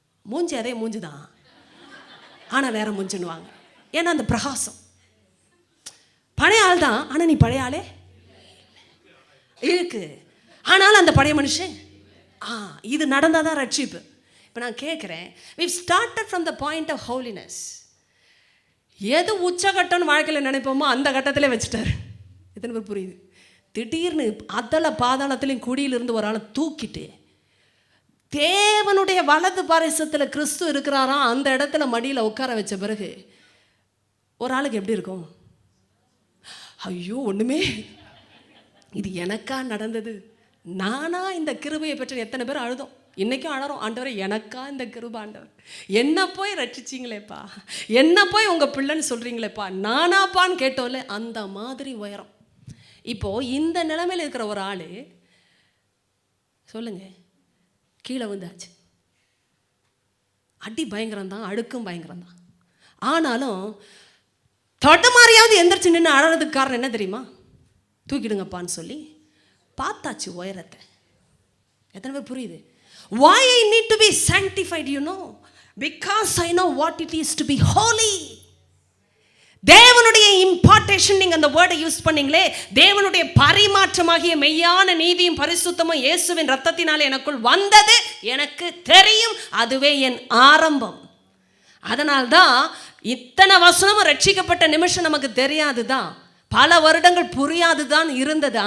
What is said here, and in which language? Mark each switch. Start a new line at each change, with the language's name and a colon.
Tamil: மூஞ்சி அதே மூஞ்சி தான், ஆனால் வேற மூஞ்சின்னுவாங்க. ஏன்னா அந்த பிரகாசம் பழைய ஆள் தான், ஆனால் நீ பழைய ஆளே இருக்கு. ஆனாலும் அந்த பழைய மனுஷன் இது நடந்தால் தான் ரட்சிப்பு. இப்போ நான் கேட்குறேன்,
English: we started from the point of holiness.
Tamil: எது உச்சகட்டம்னு வாழ்க்கையில் நினைப்போமோ அந்த கட்டத்திலே வச்சுட்டாரு. எத்தனை பேர் புரியுது? திடீர்னு அதல பாதாளத்திலையும் குடியிலிருந்து ஒரு ஆளை தூக்கிட்டு தேவனுடைய வலது பாரிசத்தில் கிறிஸ்து இருக்கிறாராம், அந்த இடத்துல மடியில் உட்கார வச்ச பிறகு ஒரு ஆளுக்கு எப்படி இருக்கும்? ஐயோ ஒன்றுமே, இது எனக்கா நடந்தது, நானா இந்த கிருபையை பெற்ற? எத்தனை பேர் அழுதோம், இன்றைக்கும் அழறோம், ஆண்டவரை எனக்கா இந்த கிருபை, ஆண்டவர் என்ன போய் ரட்சிச்சிங்களேப்பா, என்ன போய் உங்கள் பிள்ளைன்னு சொல்கிறீங்களேப்பா, நானாப்பான்னு கேட்டோம்ல, அந்த மாதிரி உயரம். இப்போது இந்த நிலைமையில் இருக்கிற ஒரு ஆள் சொல்லுங்க, கீழே வந்தாச்சு. அடி பயங்கரம்தான், அழுக்கும் பயங்கரம்தான். ஆனாலும் தடுமாறியாவது எந்திரிச்சு நின்று அழறதுக்கு காரணம் என்ன தெரியுமா? தூக்கிடுங்கப்பான்னு சொல்லி பார்த்தாச்சு உயரத்தை. எத்தனை பேர் புரியுது?
English: Why I need to be sanctified, you know? Because I know what it is to be holy.
Tamil: தேவனுடைய இம்பார்ட்டேஷன், நீங்கள் அந்த வேர்டை யூஸ் பண்ணீங்களே, தேவனுடைய பரிமாற்றமாகிய மெய்யான நீதியும் பரிசுத்தமும் இயேசுவின் ரத்தத்தினாலே எனக்குள் வந்தது எனக்கு தெரியும், அதுவே என் ஆரம்பம். அதனால்தான் இத்தனை வசனமும் ரட்சிக்கப்பட்ட நிமிஷம் நமக்கு தெரியாது தான், பல வருடங்கள் புரியாது தான் இருந்தது.